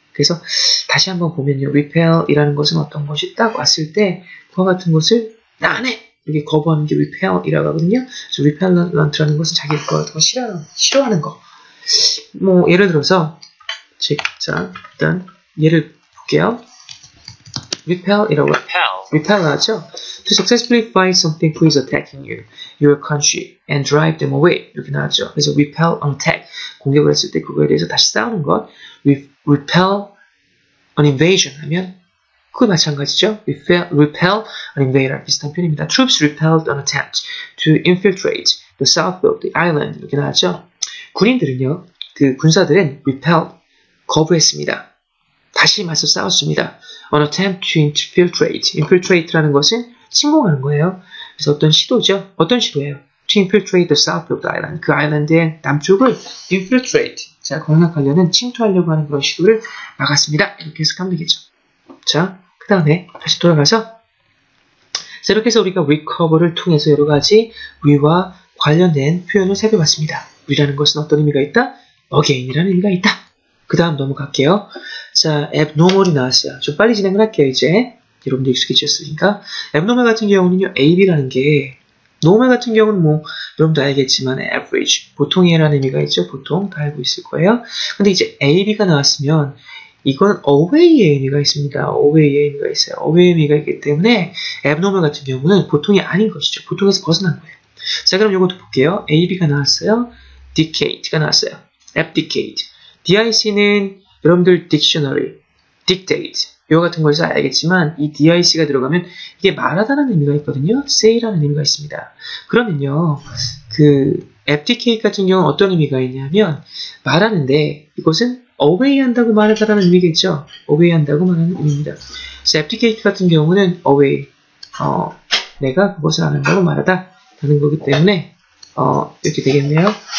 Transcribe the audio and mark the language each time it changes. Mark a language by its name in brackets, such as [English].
[Korean] 그래서 다시 한번 보면요. repel이라는 것은 어떤 것이 딱 왔을 때 그와 같은 것을 나 안 해! 이렇게 거부하는 게 repel이라고 하거든요. 그래서 repellent라는 것은 자기 거 싫어하는 거. 예를 들어서 자, 일단 예를 볼게요. repel이라고 repel 하죠. [English] To successfully fight something who is attacking you, your country, and drive them away. [Korean] 이렇게 나왔죠. 그래서 [English] repel an attack. [Korean] 공격을 했을 때 그거에 대해서 다시 싸우는 것. [English] repel an invasion [Korean] 하면 그거 마찬가지죠. [English] repel an invader. [Korean] 비슷한 표현입니다. [English] Troops repelled an attempt to infiltrate the south of the island. [Korean] 이렇게 나왔죠. 군인들은요, 군사들은 repel, 거부했습니다. 다시 맞서 싸웠습니다. [English] An attempt to infiltrate. [Korean] infiltrate라는 것은 침공하는 거예요. 그래서 어떤 시도죠. 어떤 시도예요? [English] To infiltrate the south of the island. [Korean] 그 아일랜드의 남쪽을 infiltrate. 자, 공략하려는 침투하려고 하는 그런 시도를 막았습니다. 이렇게 해석하면 되겠죠. 자, 그 다음에 다시 돌아가서 자, 이렇게 해서 우리가 recover를 통해서 여러 가지 re와 관련된 표현을 살펴봤습니다. re라는 것은 어떤 의미가 있다? again이라는 의미가 있다. 그 다음 넘어갈게요. 자, abnormal이 나왔어요. 좀 빨리 진행을 할게요, 이제. 여러분들 익숙해지셨으니까. abnormal 같은 경우는요, ab라는 게, normal 같은 경우는 여러분도 알겠지만, average, 보통이라는 의미가 있죠. 보통, 다 알고 있을 거예요. 근데 이제 ab가 나왔으면, 이건 away의 의미가 있습니다. away의 의미가 있어요. away의 의미가 있기 때문에, abnormal 같은 경우는 보통이 아닌 것이죠. 보통에서 벗어난 거예요. 자, 그럼 이것도 볼게요. ab가 나왔어요. decade가 나왔어요. abdicate. DIC는 여러분들 dictionary, dictate 이와 같은 걸 써야 알겠지만 이 DIC가 들어가면 이게 말하다는 의미가 있거든요. say라는 의미가 있습니다. 그러면요. 그 abdicate 같은 경우는 어떤 의미가 있냐면 말하는데 이것은 away 한다고 말하다라는 의미겠죠. away 한다고 말하는 의미입니다. 그래서 abdicate 같은 경우는 away 내가 그것을 안 한다고 말하다 라는 거기 때문에 이렇게 되겠네요.